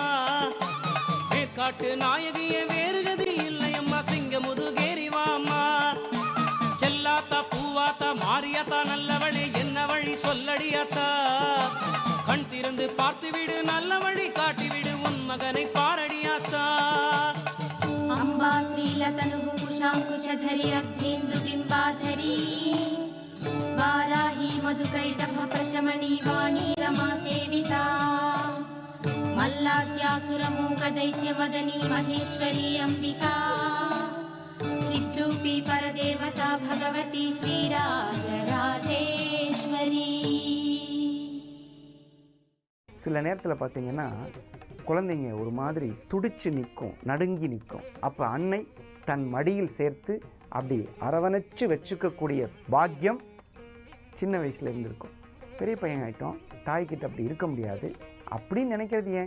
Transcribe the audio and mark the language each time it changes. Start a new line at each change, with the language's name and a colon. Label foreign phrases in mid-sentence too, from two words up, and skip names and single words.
Tamil: மேற்காட்டு நாயகியே வேறுகதி இல்லை அம்மா, சிங்க முதுகேறிவா அம்மா. செல்லாத்தா பூவாத்தா மாரியாத்தா நல்லவளே என்ன வழி சொல்லடியாத்தா. கண் திறந்து பார்த்துவிடு நல்ல வழி காட்டிவிடு உன் மகனை பாரடியாத்தா.
Sanskrit: अम्बा श्रीलतनुः कुशाङ्कुशधरी अग्धेन्दुबिम्बाधरी वाराही मधुकैटभप्रशमनी वाणी रमा सेविता मल्लाद्यासुरमूकदैत्यमदनी महेश्वरी अम्बिका चिद्रूपी परदेवता भगवती श्रीराजराजेश्वरी.
Tamil: சில நேரத்தில் பார்த்தீங்கன்னா குழந்தைங்க ஒரு மாதிரி துடிச்சு நிற்கும், நடுங்கி நிற்கும். அப்போ அன்னை தன் மடியில் சேர்த்து அப்படி அரவணைச்சு வச்சுக்கக்கூடிய பாக்கியம் சின்ன வயசில் இருந்திருக்கும். பெரிய பையன் ஆகிட்டோம், தாய்கிட்ட அப்படி இருக்க முடியாது அப்படின்னு நினைக்கிறது ஏன்?